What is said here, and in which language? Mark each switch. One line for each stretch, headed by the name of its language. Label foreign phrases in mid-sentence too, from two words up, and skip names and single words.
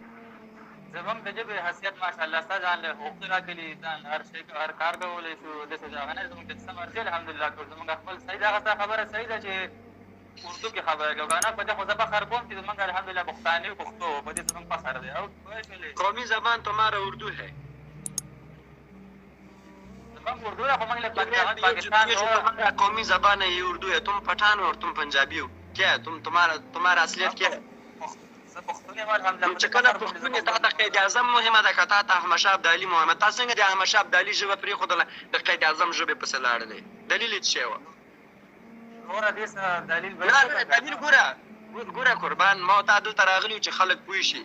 Pashto: زموږ د ژبې حیثیت ماشاءالله ستا ځان له حقوق راکړي، ځان هر شی هر کار کولی شو، داسې د هغه نه زموږ د څه مرضي الحمدلله ټول زموږ خپل صحیح ده. هغه ستا خبره صحیح ده چې اردو کې خبره کوو که نه، په دې خو زه فخر کوم چې زموږ الحمدلله پښتاني پښتو په دې زموږ فخر دی. او
Urdu: قومی زبان تمہارا اردو ہے؟
Pashto: زموږ اردو ده خو موږ له پاکستان
Urdu: قومی زبان ہے یہ اردو ہے. تم پٹھان ہو اور تم پنجابی ہو، کیا ہے تمہارا اصلیت کیا ہے؟
Pashto: زه پښتون یم الحمدلله. چې کله پښتون یې تا ته قید اعظم مهمه ده که تا ته احمدشاه ابدالي مهمه؟ تا څنګه د احمدشاه ابدالي ژبه پرېښودله د قید اعظم ژبې پسې لاړلې؟ دلیل یې څه شی وه؟ نوره دې څه دلیل دلیل ګوره قربان، ما تا دلته راغلي چې خلک پوه شي.